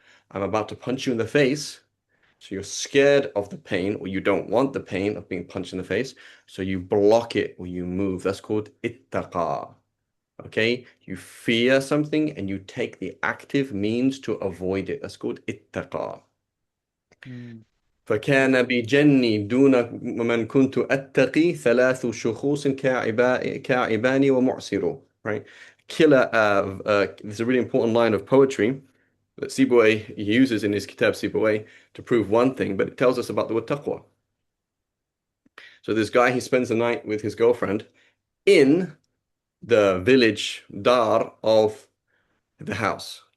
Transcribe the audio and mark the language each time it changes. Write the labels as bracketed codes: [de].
[en] I'm about to punch you in the face. So you're scared of the pain, or you don't want the pain of being punched in the face. So you block it or you move. That's called ittaqa. Okay? You fear something and you take the active means to avoid it. That's called ittaqa. Hmm. [ar] فكان بجني دون من كنت أتقي ثلاث شخوص كاعبان ومعسر. [en] Right? This is a really important line of poetry that Sibawayh uses in his Kitab Sibawayh to prove one thing, but it tells us about the word taqwa. So this guy, he spends the night with his girlfriend in the village dar of the house.